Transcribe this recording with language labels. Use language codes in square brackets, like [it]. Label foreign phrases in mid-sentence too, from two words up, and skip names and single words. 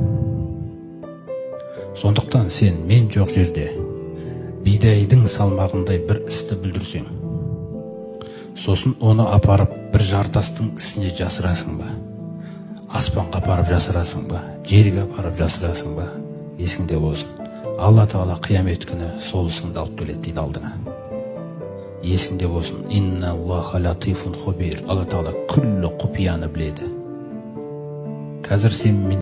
[kk] Сондықтан сен мен жоқ жерде бидайдың салмағындай бір істі бүлдірсең, сосын оны апарып бір жартастың ісіне жасырасың ба? Аспанға апарып жасырасың ба? Жерге апарып жасырасың ба? Есіңде болсын. Алла Тағала қиямет күні сол ісіңді алып келеді дейді алдыңа. Есіңде болсын. [ar] إن الله لطيف خبير. [kk] Алла Тағала күллі құпияны біледі. Қазір сен